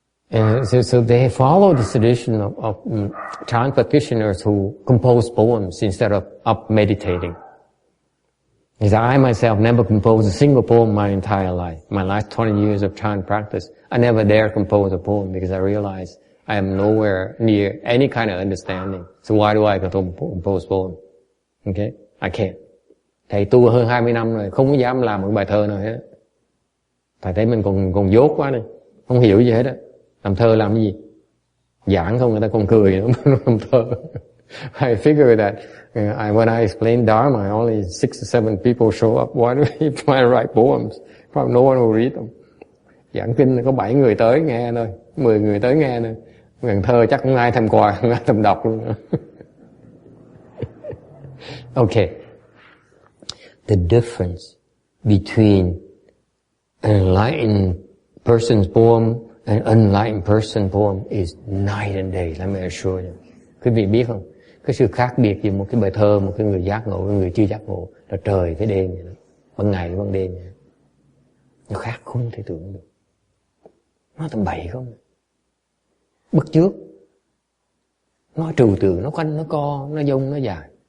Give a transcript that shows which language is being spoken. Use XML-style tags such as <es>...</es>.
<en>And so they follow the tradition of Chan practitioners who compose poems instead of meditating. Because I myself never composed a single poem my entire life. My last 20 years of Chan practice, I never dare compose a poem because I realized I am nowhere near any kind of understanding. So why do I compose poem? Okay? I can't.</en> <vi>Thầy tu hơn 20 năm rồi, không có dám làm một bài thơ nào hết. Thầy thấy mình còn dốt quá đây. Không hiểu gì hết á. Làm thơ làm cái gì? Giảng không người ta còn cười nữa làm thơ.</vi> <en>I figure that when I explain Dharma, only 6 or 7 people show up. Why do we try to write poems? Probably no one will read them.</en> <vi>Giảng kinh là có 7 người tới nghe thôi, 10 người tới nghe thôi. Gần thơ chắc không ai thèm quà, không ai thèm đọc luôn.</vi> <en>Okay. The difference between an enlightened person's poem and unenlightened person's poem is night and day. Let me assure you.</en> <vi>Quý vị biết không? Cái sự khác biệt giữa một cái bài thơ, một cái người giác ngộ, một người chưa giác ngộ là trời với đêm vậy đó. Ban ngày với ban đêm vậy đó. Nó khác không thể tưởng được. Nó tầm bậy không? Bắt chước. Nó trừu tượng, nó quanh, nó co, nó dông, nó dài.</vi>